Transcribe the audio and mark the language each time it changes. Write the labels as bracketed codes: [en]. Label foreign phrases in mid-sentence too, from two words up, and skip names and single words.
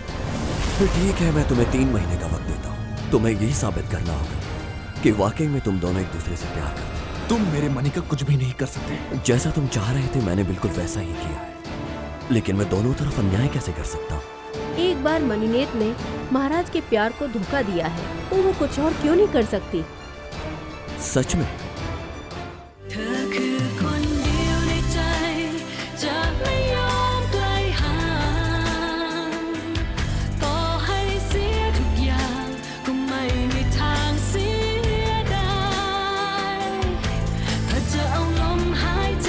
[hi] तो ठीक है, मैं तुम्हें 3 महीने का वक्त देता हूँ। तुम्हें यही साबित करना होगा कि वाकई में तुम दोनों एक दूसरे से प्यार करते हो। तुम मेरे मनी का कुछ भी नहीं कर सकते। जैसा तुम चाह रहे थे मैंने बिल्कुल वैसा ही किया है, लेकिन मैं दोनों तरफ अन्याय कैसे कर सकता हूँ? एक बार मनीनेत ने महाराज के प्यार को धोखा दिया है, तो वो कुछ और क्यों नहीं कर सकती? सच में? [th] เธอคือคนเดียวในใจจะไม่ยอมไกลห่างต่อให้เสียทุก อย่างก็ไม่มีทางเสียดายถ้าจะเอาลมหายใจ